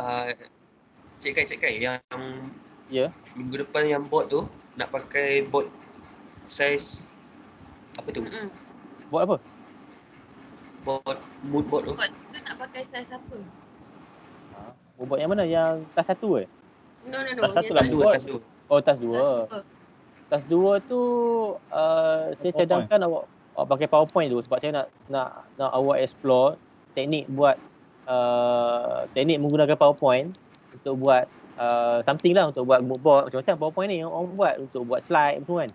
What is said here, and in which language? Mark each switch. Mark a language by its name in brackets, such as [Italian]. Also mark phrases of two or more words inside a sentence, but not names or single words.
[Malay] Cik Kai yang ya. Minggu depan yang board tu nak pakai board size apa tu? Buat apa? mood board tu. Buat tu nak pakai saiz apa? Moodboard yang mana? Yang tas 1 No. Tas satu yang lah Tas moodboard. 2, tas 2. Oh, tas tas 2. dua. Tas 2 tu saya cadangkan awak pakai PowerPoint tu sebab saya nak awak explore teknik buat teknik menggunakan PowerPoint untuk buat something lah, untuk buat moodboard macam-macam PowerPoint ni orang buat untuk buat slide tu kan.